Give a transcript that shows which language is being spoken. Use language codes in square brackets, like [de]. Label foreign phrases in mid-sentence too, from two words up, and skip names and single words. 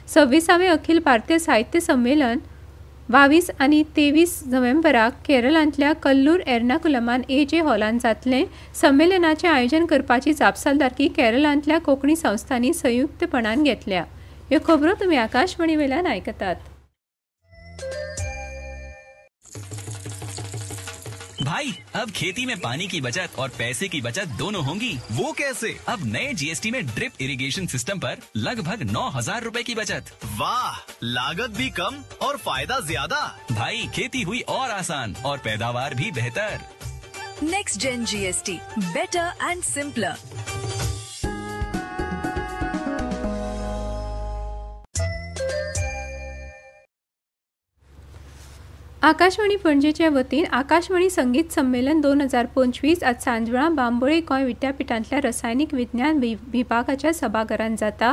[kok] 26वें अखिल भारतीय साहित्य संमेलन 22 आनी 23 नोव्हेंबराक केरळांतल्या कल्लूर एर्नाकुलमान AJ हॉलांत जातलें संमेलनाचें आयोजन करपाची जापसालदारकी केरळांतल्या कोंकणी संस्थांनी संयुक्तपणान घेतल्या। ह्यो खबरो तुमी आकाशवाणी वेल्यान आयकतात। [hi] भाई अब खेती में पानी की बचत और पैसे की बचत दोनों होंगी। वो कैसे? अब नए GST में [en] drip irrigation system [hi] पर लगभग 9,000 रुपए की बचत। वाह, लागत भी कम और फायदा ज्यादा। भाई खेती हुई और आसान और पैदावार भी बेहतर। [en] Next Gen GST, better and simpler. [kok] आकाशवाणी पणजेच्या वतीन आकाशवाणी संगीत संमेलन 2025 आज सांजवेळा बांबोळे गोंय विद्यापीठांतल्या रसायनीक विज्ञान विभागाच्या सभाघरांत जाता।